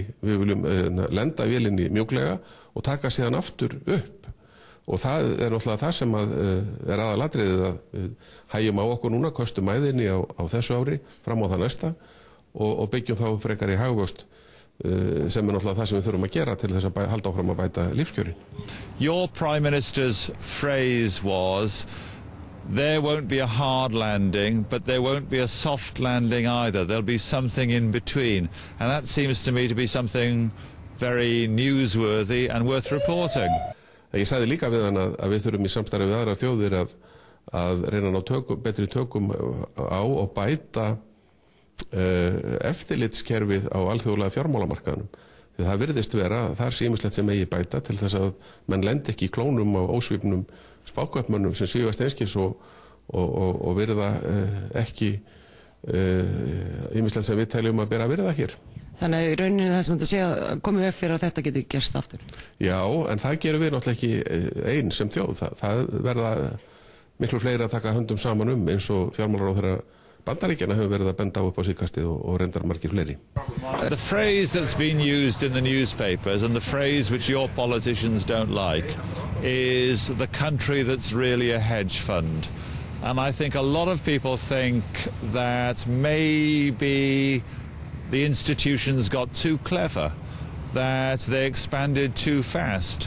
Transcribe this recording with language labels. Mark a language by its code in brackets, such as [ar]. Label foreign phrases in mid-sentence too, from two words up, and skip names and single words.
[is] Við viljum lenda vélinni mjúklega og taka síðan aftur upp. Og það náttúrulega það sem aðalatriðið að hægjum á okkur núna, kostum æðinni á þessu ári, fram á það næsta og byggjum þá frekar í hagvöxt sem náttúrulega það sem við þurfum að gera til þess að halda áfram að bæta lífskjörin. [en] Your Prime Minister's phrase was, there won't be a hard landing, but there won't be a soft landing either. There'll be something in between. And that seems to me to be something very newsworthy and worth reporting. [is] Ég sagði líka við hann að við þurfum í samstarfi við aðrar þjóðir að reyna að ná betri tökum á og bæta eftirlitskerfið á alþjóðlega fjármálamarkaðnum. Því það virðist vera, það sé ýmislegt sem eigi bæta til þess að menn lendi ekki í klónum á ósvífnum spákaupmönnum sem svífast einskis og virða ekki ýmislegt sem við teljum að bera virða hér. Þannig að í rauninni það sem þú segja komið upp fyrir að þetta geti gerst aftur. Já, en það gerum við náttúrulega ekki einn sem þjóð. Það verða miklu fleiri að taka höndum saman eins og fjármálaráðherra Bandaríkjanna hefur verið að benda á upp á síðkastið og reyndar margir fleiri. [en] The phrase that's been used in the newspapers and the phrase which your politicians don't like is the country that's really a hedge fund. And I think a lot of people think that maybe the institutions got too clever, that they expanded too fast.